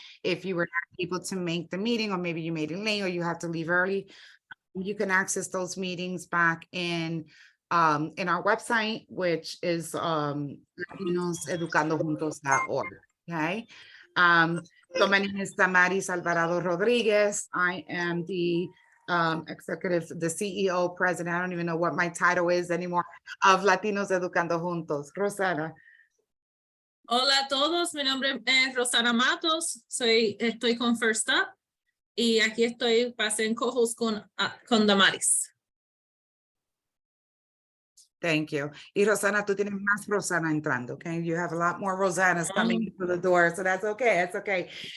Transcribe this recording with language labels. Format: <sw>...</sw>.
<en>If you were not able to make the meeting, or maybe you made it late or you have to leave early, you can access those meetings back in our website, which is LatinosEducandoJuntos.org. Okay. So my name is Damaris Alvarado Rodriguez. I am the executive, the CEO, president. I don't even know what my title is anymore, of Latinos Educando Juntos. Rosana.</en> <es>Hola a todos, mi nombre es Rosana Matos, estoy con First Up y aquí estoy en co-host con Damaris.</es> <en>Thank you.</en> <es>Y Rosana, tú tienes más Rosana entrando, okay?</es> <en>You have a lot more Rosanas coming into the door, so that's okay, that's okay.</en>